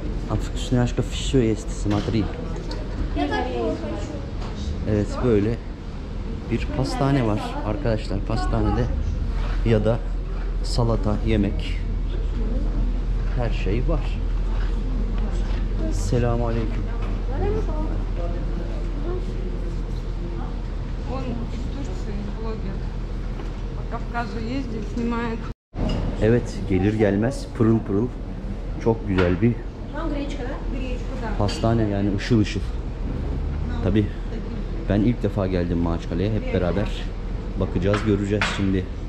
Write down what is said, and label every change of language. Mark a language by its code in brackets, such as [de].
[ru] А вкусняшка все есть, смотри. [tr] Evet, böyle bir pastane var arkadaşlar. Pastanede ya da salata, yemek, her şey var. Selamünaleyküm. [ru] Он из Турции, блогер. По Кавказу ездит, снимает. [tr] Evet, gelir gelmez pırıl pırıl çok güzel bir pastane, yani ışıl ışıl. Tabi ben ilk defa geldim Mahaçkale'ye, hep beraber bakacağız, göreceğiz şimdi.